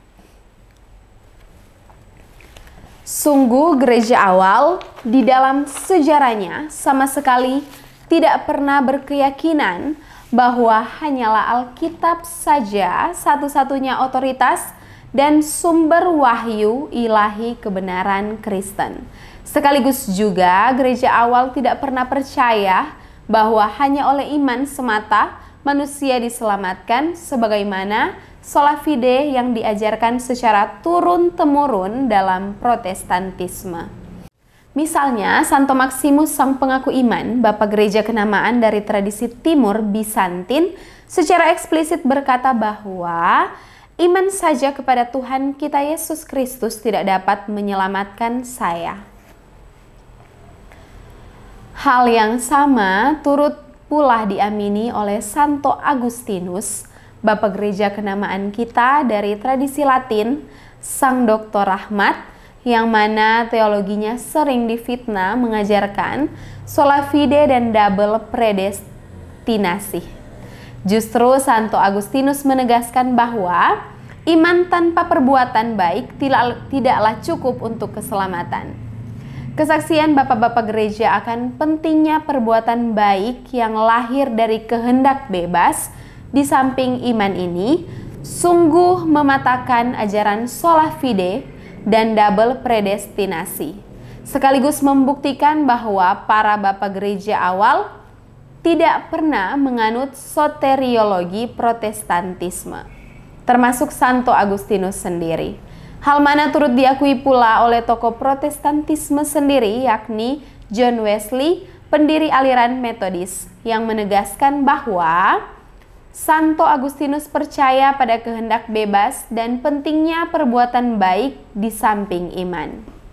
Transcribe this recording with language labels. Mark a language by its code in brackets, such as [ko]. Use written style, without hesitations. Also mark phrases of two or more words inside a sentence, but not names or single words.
[id] Sungguh gereja awal di dalam sejarahnya sama sekali tidak pernah berkeyakinan bahwa hanyalah Alkitab saja satu-satunya otoritas dan sumber wahyu ilahi kebenaran Kristen. Sekaligus juga gereja awal tidak pernah percaya bahwa hanya oleh iman semata manusia diselamatkan sebagaimana [la] sola fide [id] yang diajarkan secara turun-temurun dalam Protestantisme. Misalnya, Santo Maximus sang pengaku iman, bapak gereja kenamaan dari tradisi Timur Bizantin, secara eksplisit berkata bahwa iman saja kepada Tuhan kita Yesus Kristus tidak dapat menyelamatkan saya. Hal yang sama turut pula diamini oleh Santo Agustinus, bapak gereja kenamaan kita dari tradisi Latin, sang doktor Rahmat, yang mana teologinya sering difitnah mengajarkan [la] sola fide [id] dan double predestinasi. Justru Santo Agustinus menegaskan bahwa iman tanpa perbuatan baik tidaklah cukup untuk keselamatan. Kesaksian bapak-bapak gereja akan pentingnya perbuatan baik yang lahir dari kehendak bebas di samping iman ini sungguh mematahkan ajaran [la] sola fide [id] dan double predestinasi, sekaligus membuktikan bahwa para bapak gereja awal tidak pernah menganut soteriologi Protestantisme, termasuk Santo Agustinus sendiri. Hal mana turut diakui pula oleh tokoh Protestantisme sendiri, yakni John Wesley, pendiri aliran Metodis, yang menegaskan bahwa Santo Agustinus percaya pada kehendak bebas dan pentingnya perbuatan baik di samping iman.